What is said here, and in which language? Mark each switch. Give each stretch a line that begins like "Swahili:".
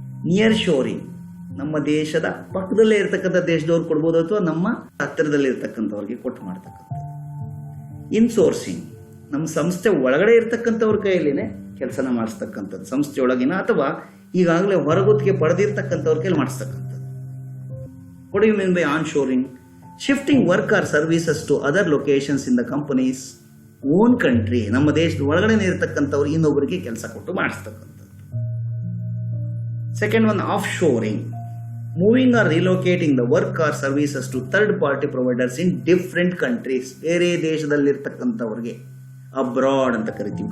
Kannada: Near shoring, ನಮ್ಮ ದೇಶದ ಪಕ್ಕದಲ್ಲೇ ಇರ್ತಕ್ಕಂಥ ದೇಶದವ್ರು ಕೊಡ್ಬೋದು ಅಥವಾ ನಮ್ಮ ಹತ್ತಿರದಲ್ಲಿ ಇರ್ತಕ್ಕಂಥವ್ರಿಗೆ ಕೊಟ್ಟು ಮಾಡ್ತಕ್ಕಂಥದ್ದು. ಇನ್ಸೋರ್ಸಿಂಗ್, ನಮ್ಮ ಸಂಸ್ಥೆ ಒಳಗಡೆ ಇರ್ತಕ್ಕಂಥವ್ರ ಕೈಯಲ್ಲಿನೇ ಕೆಲಸನ ಮಾಡಿಸ್ತಕ್ಕಂಥದ್ದು, ಸಂಸ್ಥೆ ಒಳಗಿನ ಅಥವಾ ಈಗಾಗಲೇ ಹೊರಗುತ್ತಿಗೆ ಪಡೆದಿರ್ತಕ್ಕಂಥವ್ರ ಕೈಲಿ ಮಾಡಿಸ್ತಕ್ಕಂಥದ್ದು.
English: What do you mean by onshoring? Shifting work or services to other locations in the company's own country.
Kannada: ನಮ್ಮ ದೇಶದ ಒಳಗಡೆ ಇರತಕ್ಕಂಥವ್ರು ಇನ್ನೊಬ್ಬರಿಗೆ ಕೆಲಸ ಕೊಟ್ಟು ಮಾಡಿಸ್ತಕ್ಕಂಥದ್ದು.
English: Second one, offshoring, moving or relocating the work or services to third party providers in different countries.
Kannada: ಬೇರೆ ದೇಶದಲ್ಲಿರ್ತಕ್ಕಂಥವ್ರಿಗೆ abroad ಅಂತ ಕರಿತೀವಿ.